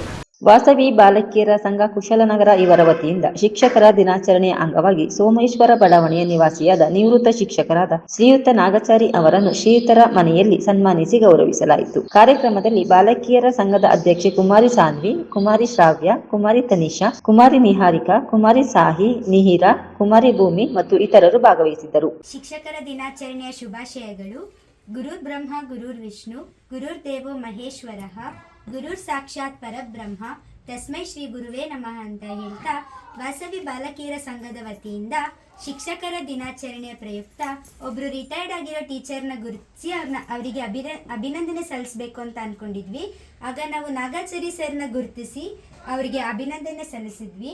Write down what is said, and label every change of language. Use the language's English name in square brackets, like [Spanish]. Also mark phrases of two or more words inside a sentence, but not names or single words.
[Kannada] ವಾಸವಿ ಬಾಲಕಿಯರ ಸಂಘ ಕುಶಾಲನಗರ ಇವರ ವತಿಯಿಂದ ಶಿಕ್ಷಕರ ದಿನಾಚರಣೆಯ ಅಂಗವಾಗಿ ಸೋಮೇಶ್ವರ ಬಡಾವಣೆಯ ನಿವಾಸಿಯಾದ ನಿವೃತ್ತ ಶಿಕ್ಷಕರಾದ ಶ್ರೀಯುತ ನಾಗಚಾರಿ ಅವರನ್ನು ಶ್ರೀಯುತರ ಮನೆಯಲ್ಲಿ ಸನ್ಮಾನಿಸಿ ಗೌರವಿಸಲಾಯಿತು. ಕಾರ್ಯಕ್ರಮದಲ್ಲಿ ಬಾಲಕಿಯರ ಸಂಘದ ಅಧ್ಯಕ್ಷೆ ಕುಮಾರಿ ಸಾನ್ವಿ, ಕುಮಾರಿ ಶ್ರಾವ್ಯ, ಕುಮಾರಿ ತನಿಷಾ, ಕುಮಾರಿ ನಿಹಾರಿಕಾ, ಕುಮಾರಿ ಸಾಹಿ, ನಿಹಿರಾ, ಕುಮಾರಿ ಭೂಮಿ ಮತ್ತು ಇತರರು ಭಾಗವಹಿಸಿದ್ದರು. ಶಿಕ್ಷಕರ ದಿನಾಚರಣೆಯ ಶುಭಾಶಯಗಳು. [Sanskrit] ಗುರುರ್ ಬ್ರಹ್ಮ ಗುರುರ್ ವಿಷ್ಣು ಗುರುರ್ ದೇವೋ ಮಹೇಶ್ವರಃ ಗುರುರ್ ಸಾಕ್ಷಾತ್ ಪರಬ್ರಹ್ಮ ತಸ್ಮೈ ಶ್ರೀ ಗುರುವೇ ನಮಃ [Kannada] ಅಂತ ಹೇಳ್ತಾ ವಾಸವಿ ಬಾಲಕಿಯರ ಸಂಘದ ವತಿಯಿಂದ ಶಿಕ್ಷಕರ ದಿನಾಚರಣೆಯ ಪ್ರಯುಕ್ತ ಒಬ್ರು ರಿಟೈರ್ಡ್ ಆಗಿರೋ ಟೀಚರ್ನ ಗುರುತಿಸಿ ಅವರಿಗೆ ಅಭಿನಂದನೆ ಸಲ್ಲಿಸಬೇಕು ಅಂತ ಅನ್ಕೊಂಡಿದ್ವಿ. ಆಗ ನಾವು ನಾಗಾಚಾರಿ ಸರ್ನ ಗುರುತಿಸಿ ಅವರಿಗೆ ಅಭಿನಂದನೆ ಸಲ್ಲಿಸಿದ್ವಿ.